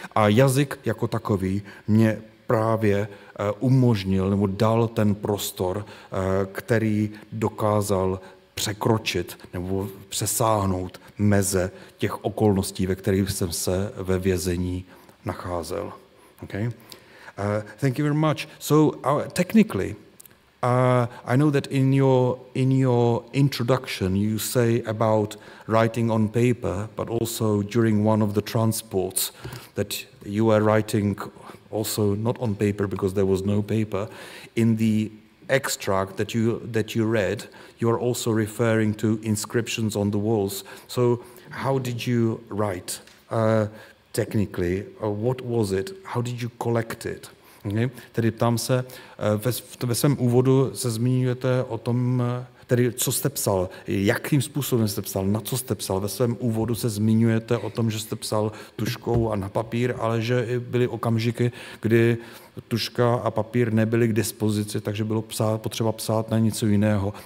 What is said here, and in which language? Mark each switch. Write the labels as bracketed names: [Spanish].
[Czech] A jazyk jako takový mě právě umožnil nebo dal ten prostor, který dokázal překročit nebo přesáhnout meze těch okolností, ve kterých jsem se ve vězení nacházel. [English] Okay? Thank you very much. So technically, I know that in your introduction you say about writing on paper, but also during one of the transports that you were writing also not on paper because there was no paper. In the extract that you read, you are also referring to inscriptions on the walls. So how did you write technically? What was it? How did you collect it? [Czech] Tedy ptám se, ve svém úvodu se zmiňujete o tom, tedy co jste psal, jakým způsobem jste psal, na co jste psal. Ve svém úvodu se zmiňujete o tom, že jste psal tužkou a na papír, ale že byly okamžiky, kdy tužka a papír nebyly k dispozici, takže bylo potřeba psát na něco jiného.